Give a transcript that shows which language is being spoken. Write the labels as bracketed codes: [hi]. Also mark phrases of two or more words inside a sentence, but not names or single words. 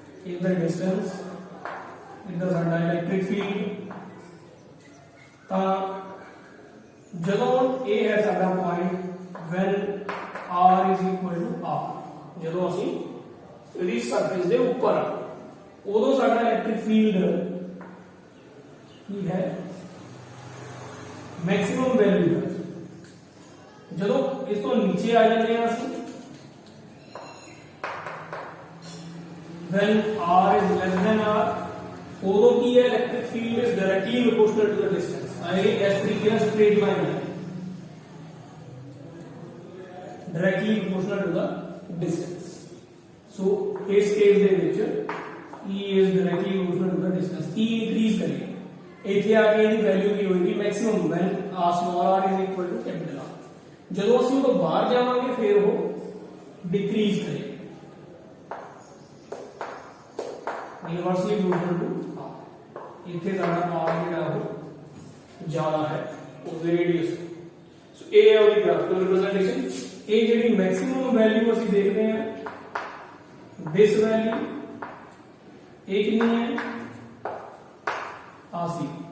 [en] in the distance [pa] ਇੱਧਰ ਸਾਡਾ [en] electric field [pa] ਤਾਂ ਜਦੋਂ ਇਹ ਹੈ ਸਾਡਾ ਪੁਆਇੰਟ [en] when r is equal to r [pa] ਜਦੋਂ ਅਸੀਂ ਇਹਦੀ ਸਰਫੇਸ ਦੇ ਉੱਪਰ ਆ ਉਦੋਂ ਸਾਡਾ [en] electric field [pa] ਕੀ ਹੈ [en] maximum value [pa] ਹੈ ਜਦੋਂ ਇਸ ਤੋਂ ਨੀਚੇ ਆ ਜਾਂਦੇ ਆ ਅਸੀਂ [en] when r is less than r [pa] ਉਦੋਂ ਕੀ ਹੈ [en] electric field is directly proportional to the distance [pa] ਆਏ ਇਸ ਤਰੀਕੇ ਨਾਲ [en] straight line [pa] ਹੈ [en] directly proportional to the distance [pa] ਸੋ ਇਸ ਕੇਸ ਦੇ ਵਿੱਚ [en] E is directly proportional to the distance E increase [pa] ਕਰੀਏ ਇੱਥੇ ਆ ਕੇ ਇਹਦੀ ਵੈਲਿਊ ਕੀ ਹੋਏਗੀ ਮੈਕਸਿਮਮ [en] when small r is equal to capital R [pa] ਜਦੋਂ ਅਸੀਂ ਉਹ ਤੋਂ ਬਾਹਰ ਜਾਵਾਂਗੇ ਫਿਰ ਉਹ ਡਿਕਰੀਜ਼ ਕਰੇਗਾ [en] inversely proportional to r [pa] ਇੱਥੇ ਸਾਡਾ r ਜਿਹੜਾ ਉਹ ਜ਼ਿਆਦਾ ਹੈ ਉਸ ਦੇ ਰੇਡੀਅਸ ਸੋ ਇਹ ਹੈ ਉਹਦੀ [en] graphical representation [pa] ਇਹ ਜਿਹੜੀ [en] maximum value [pa] ਅਸੀਂ ਦੇਖਦੇ ਹਾਂ [en] this value [pa] ਇਹ ਕਿੰਨੀ ਹੈ ਆ ਸੀ